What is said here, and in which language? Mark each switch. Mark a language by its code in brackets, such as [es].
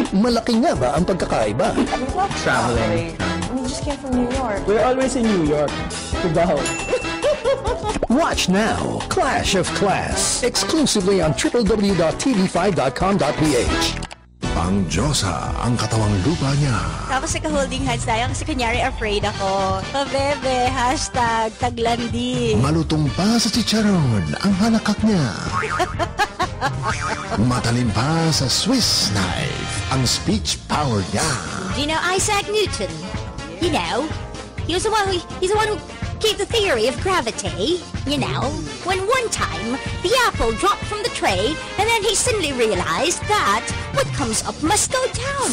[tl] Malaki nga ba ang pagkakaiba? [en] Traveling. We just came from New York. We're always in New York. Cubao. Watch now, Clash of Class, exclusively on www.tv5.com.ph. [tl] Pangdiyosa ang katawang lupa niya. Tapos naka-holding hands tayo kasi kunyari afraid ako. Pabebe, hashtag taglandi. Malutong pa sa chicharon ang halakak niya. Matalim pa sa Swiss knife ang speech power niya. [en] Do you know Isaac Newton? You know, he's the one who gave the theory of gravity. You know, when one time the apple dropped from the tray and then he suddenly realized that what comes up must go down.